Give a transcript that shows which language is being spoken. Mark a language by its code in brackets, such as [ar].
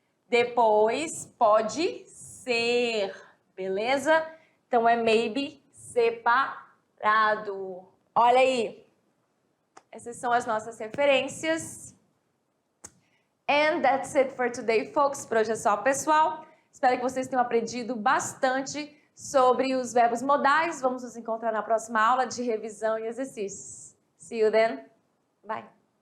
[pt] Depois pode ser, beleza? Então é maybe separado. Olha aí. Essas são as nossas referências. [en] And that's it for today, folks. [pt] Por hoje é só, pessoal. Espero que vocês tenham aprendido bastante sobre os verbos modais. Vamos nos encontrar na próxima aula de revisão e exercícios. [en] See you then. Bye.